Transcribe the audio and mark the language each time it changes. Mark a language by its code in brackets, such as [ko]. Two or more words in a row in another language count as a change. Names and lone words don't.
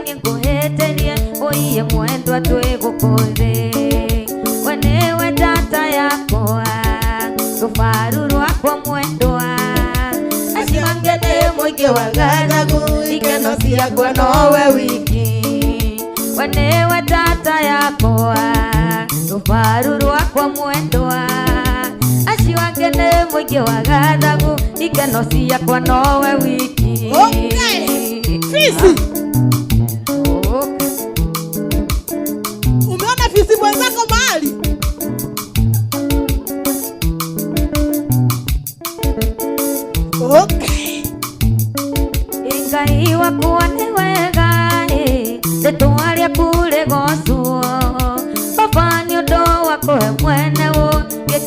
[ki] ni nguheterie oiye mwendwa twigukore wenewe tata yakwa rufaru rwakwa mwendwa acimangene muingi wa gathagu ikeno ciakwa nowe wiki wenewe tata yakwa rufaru rwakwa mwendwa aciwangene muingi wa gathagu ikeno ciakwa nowe wiki. [sw] Fisi umeona fisi mwenzako mahali? [ki] Ngai wakwa ni wega ndetwaria kure gocuo baba ni undu wakwe mwene wo giki